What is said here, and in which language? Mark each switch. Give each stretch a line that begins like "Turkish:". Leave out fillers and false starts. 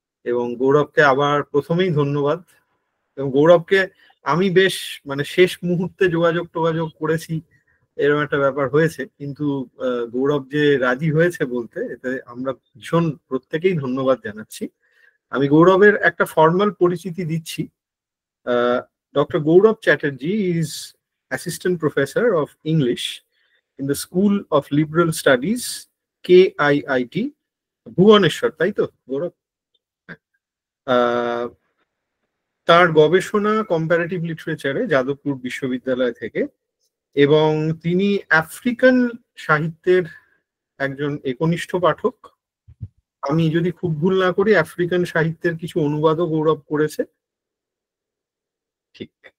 Bangla: এবং গৌরবকে আবার প্রথমেই ধন্যবাদ। এবং গৌরবকে আমি বেশ শেষ মুহূর্তে যোগাযোগ করেছি, এরকম একটা ব্যাপার হয়েছে, কিন্তু গৌরব যে রাজি হয়েছে বলতে, এতে আমরা ভীষণ প্রত্যেকেই ধন্যবাদ জানাচ্ছি। আমি গৌরবের একটা ফর্মাল পরিচিতি দিচ্ছি।
English: Dr. Gaurav Chatterjee is Assistant Professor of English in the School of Liberal Studies, KIIT, Bhubaneswar,
Bangla: তাই তো গৌরব? তার গবেষণা কম্পারেটিভ লিটারেচারে যাদবপুর বিশ্ববিদ্যালয় থেকে, এবং তিনি আফ্রিকান সাহিত্যের একজন একনিষ্ঠ পাঠক। আমি যদি খুব ভুল না করি, আফ্রিকান সাহিত্যের কিছু অনুবাদও গৌরব করেছে, ঠিক।